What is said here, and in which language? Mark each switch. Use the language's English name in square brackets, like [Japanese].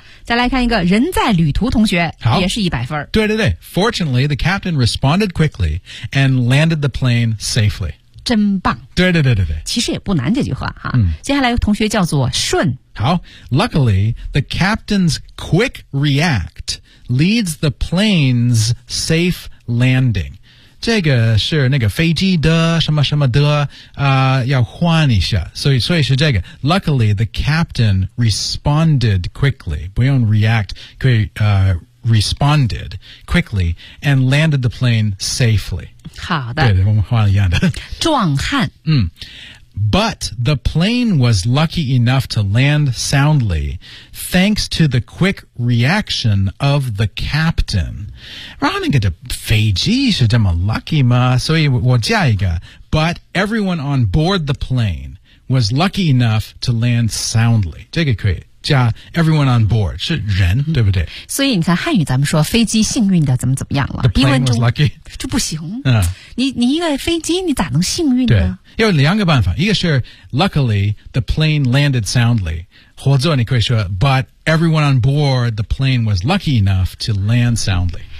[Chinese] 再来看一个人在旅途同学，好，也是100分。对对对 [English] ，Fortunately, the captain responded quickly and landed the plane safely. [Chinese] 真棒！对对对对对，其实也不难这句话哈、嗯。接下来同学叫做顺， [English] 好 ，Luckily, the captain's quick react leads the plane's safe landing. [Chinese] 这个是那个飞机的什么什么的啊、要换一下，所以是这个。 [English] Luckily, the captain responded quickly. [Chinese] 不用 [English] react, [Chinese] 可以 [English] responded quickly and landed the plane safely. [Chinese] 好的，对，我们换一样的。壮汉，嗯。 [English] But the plane was lucky enough to land soundly, thanks to the quick reaction of the captain. [Chinese] 然后那个的飞机是这么 lucky 吗？所以我加一个。 [English] But everyone on board the plane was lucky enough to land soundly. [Chinese] 这个可以加 [English] everyone on board [Chinese] 是人、嗯、对不对？所以你看汉语咱们说飞机幸运的怎么怎么样了？ [English] The plane was lucky [Chinese] 就不行。嗯，你一个飞机你咋能幸运呢？对，有两个办法，一个是 [English] luckily the plane landed soundly， [Chinese] 或者你可以说 [English] but everyone on board the plane was lucky enough to land soundly。